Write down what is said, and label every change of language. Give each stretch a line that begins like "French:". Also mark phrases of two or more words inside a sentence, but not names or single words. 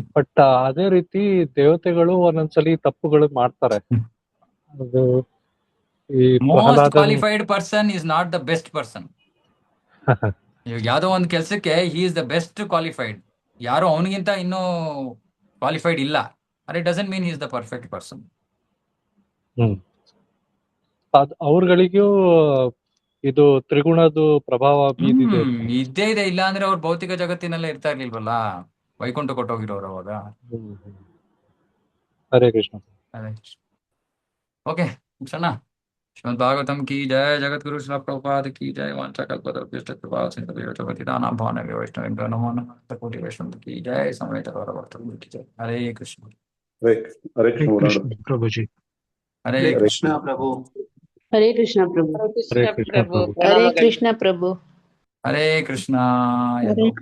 Kannada: ಬಟ್ ಅದೇ ರೀತಿ ದೇವತೆಗಳು ಒಂದೊಂದ್ಸಲಿ ತಪ್ಪುಗಳು ಮಾಡ್ತಾರೆ. ಅದು ಈ ಮೋಸ್ಟ್ ಪ್ರಹ್ಲಾದನ್
English: Qualified person is not the best person.
Kannada: ಇವಾಗ ಯಾವ್ದೋ ಒಂದು ಕೆಲ್ಸಕ್ಕೆ
English: he is the best qualified,
Kannada: ಯಾರು ಅವನಿಗಿಂತ ಇನ್ನೂ ಕ್ವಾಲಿಫೈಡ್ ಇಲ್ಲ,
English: It doesn't mean he is the perfect person.
Kannada: ಅವ್ರಗಳಿಗೂ ಇದು ತ್ರಿಗುಣದ ಪ್ರಭಾವ ಬೀದಿದೆ. ಇದ್ದೇ ಇದೆ. ಇಲ್ಲ ಅಂದ್ರೆ ಅವ್ರು ಭೌತಿಕ ಜಗತ್ತಿನಲ್ಲೇ ಇರ್ತಾ ಇರ್ಲಿಲ್ವಲ್ಲ, ವೈಕುಂಠ ಕೊಟ್ಟೋಗಿರೋರು ಅವಾಗ. ಹರೇ ಕೃಷ್ಣ. ಓಕೆ, ಮುಗಿಸೋಣ.
Hindi: श्रीमद् भागवतम् की जय, जगद्गुरु श्रील प्रभुपाद की जय.
Sanskrit: ವಾಂಛಾಕಲ್ಪತರುಭ್ಯಶ್ಚ ಕೃಪಾ ಸಿಂಧುಭ್ಯೋ ಚ ಪತಿತಾನಾಂ ಪಾವನೇಭ್ಯೋ ವೈಷ್ಣವೇಭ್ಯೋ ನಮೋ ನಮಃ.
Hindi: कोटि वैष्णव की जय, समेत गौर भक्तवृन्द की जय.
Kannada: ಹರೇ ಕೃಷ್ಣ. ಹರೇ ಕೃಷ್ಣ ಪ್ರಭುಜಿ. ಹರೇ ಹರೇ ಕೃಷ್ಣ. ಕೃಷ್ಣ ಪ್ರಭು. ಹರೇ ಕೃಷ್ಣ ಪ್ರಭು. ಹರೇ ಕೃಷ್ಣ ಪ್ರಭು. ಹರೇ ಕೃಷ್ಣ ಪ್ರಭು. ಹರೇ ಕೃಷ್ಣ. ಹರೇ ಕೃಷ್ಣ.